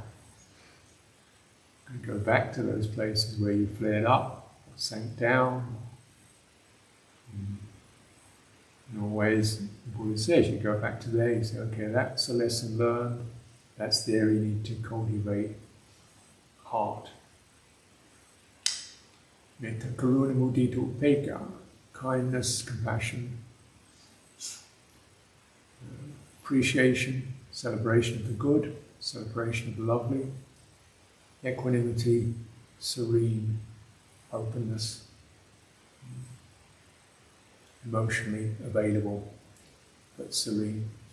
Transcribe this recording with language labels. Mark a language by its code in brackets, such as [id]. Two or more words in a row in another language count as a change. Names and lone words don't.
[en] And go back to those places where you flared up, or sank down. In always, the Buddha says, you go back to there, you say, okay, that's a lesson learned, that's there, you need to cultivate heart. [pi] Metta, karuna, mudita, upekkha, [en] kindness, compassion, appreciation, celebration of the good, celebration of the lovely, equanimity, serene, openness, emotionally available but serene.